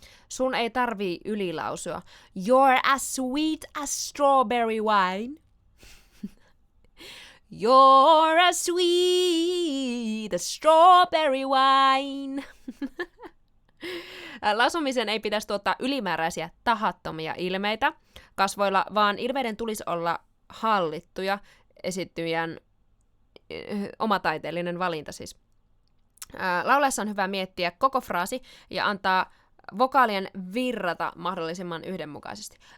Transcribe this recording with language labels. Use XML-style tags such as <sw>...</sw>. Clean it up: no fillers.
<fi>Sun ei tarvii ylilausua.</fi> <en>You're as sweet as strawberry wine. You're as sweet as strawberry wine.</en> <fi>Lausumisen ei pitäisi tuottaa ylimääräisiä tahattomia ilmeitä kasvoilla, vaan ilmeiden tulisi olla hallittuja, esittäjän omataiteellinen valinta siis. Laulaessa on hyvä miettiä koko fraasi ja antaa vokaalien virrata mahdollisimman yhdenmukaisesti.</fi>